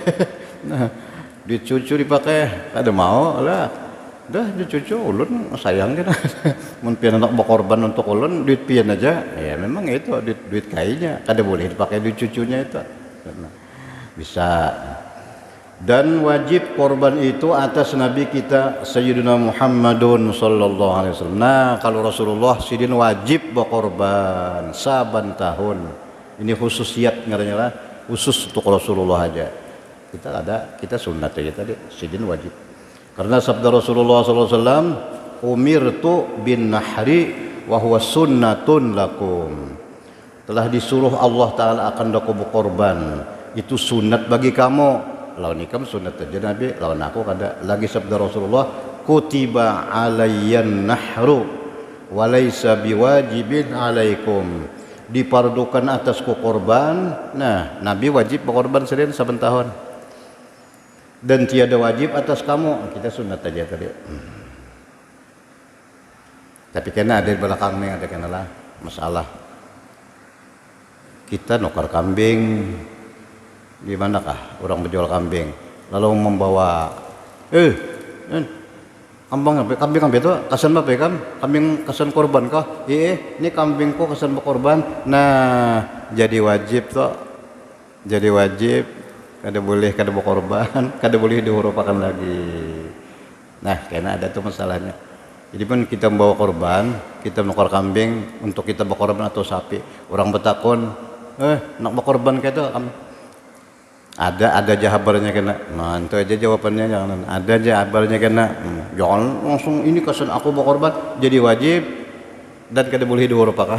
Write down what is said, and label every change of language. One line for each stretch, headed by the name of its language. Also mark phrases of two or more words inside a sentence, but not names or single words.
Banjar: Nah, duit cucu dipakai, kada mau lah. Dah cucu ulun sayang kan. Mun pian anak berkorban untuk ulun duit pian aja. Ya memang itu duit kainya. Kada boleh dipakai duit cucunya itu. Bisa. Dan wajib korban itu atas Nabi kita Sayyidina Muhammadun
Arabic: صلى الله عليه وسلم.
Banjar: Nah, kalau Rasulullah sidin wajib berkorban saban tahun. Ini khususiat ngaranya lah, khusus untuk Rasulullah aja. Kita sunat aja tadi, sidin wajib. Karena sabda Rasulullah SAW,
Arabic: أمرت بالنحر وهو سنة لكم.
Banjar: Telah disuruh Allah Ta'ala akan daku berkorban. Itu sunat bagi kamu. Lawan ikam sunat aja Nabi, lawan aku kada. Lagi sabda Rasulullah,
Arabic: كتب علي النحر وليس بواجب عليكم.
Banjar: Dipardukan atasku korban. Nah, Nabi wajib berkorban sering saben tahun. Dan tiada wajib atas kamu. Kita sunat aja tadi. Tapi kena ada di belakang ni ada kena lah masalah. Kita nukar kambing, di manakah orang menjual kambing, lalu membawa Kambing itu kasan apa ya kambing kasan korban kah? Ini kambingku kasan korban. Nah, jadi wajib toh. Jadi wajib kada boleh kada korban, kada boleh dihurupakan lagi. Nah, karena ada tuh masalahnya. Jadi pun kita membawa korban, kita menukar kambing untuk kita berkorban atau sapi. Orang bertakon, nak berkorban kayak itu ada jawabannya kena. Nah, itu aja jawabannya, jangan ada jawabannya kena. Jangan langsung ini kesan aku berkorban jadi wajib dan kada boleh dihurupakan.